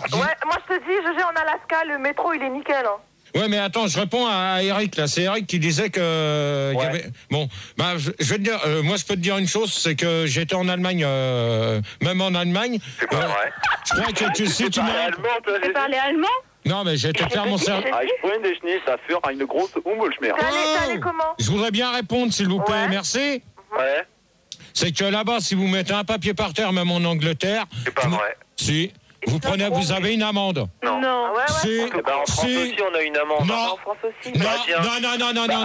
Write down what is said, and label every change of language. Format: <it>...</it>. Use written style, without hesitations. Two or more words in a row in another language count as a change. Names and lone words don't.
<fr>Ouais, moi je te dis, GG, en Alaska, le métro, il est nickel, hein. Ouais, mais attends, je réponds à Eric, là. C'est Eric qui disait que... y avait... Bon, bah, je vais te dire... moi, je peux te dire une chose, c'est que j'étais en Allemagne, même en Allemagne... C'est pas vrai. Je crois que si tu m'as... Tu parlais allemand? Non, mais j'étais clairement...</fr> <de>Ich freue mich nicht dafür, eine große Umweltschmerz.</de> <fr>T'es allé comment? Je voudrais bien répondre, s'il vous plaît, merci. Ouais. C'est que là-bas, si vous mettez un papier par terre, même en Angleterre... C'est pas vrai. Si... Vous avez une amende. Non. Si, en France aussi, on a une amende. Non. En France aussi. Non, je suis désolé.</fr>